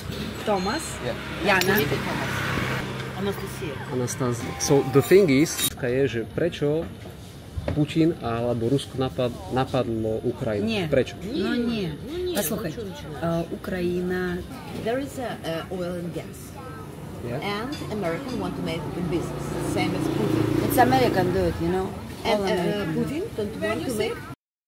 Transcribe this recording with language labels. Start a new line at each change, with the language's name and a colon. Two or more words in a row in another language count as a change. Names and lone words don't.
English: Thomas? Yeah. Jana? Anastasia. Anastázia. So the thing is,
Slovak: je, že prečo Putin alebo Rusko napadlo Ukrajinu? Nie. Prečo? No nie.
Ukrainian: Послухай, Україна...
English: There is oil and gas, Yeah. and American want to make a business, same as Putin. It's American do it, you know? And All American. Putin don't want to make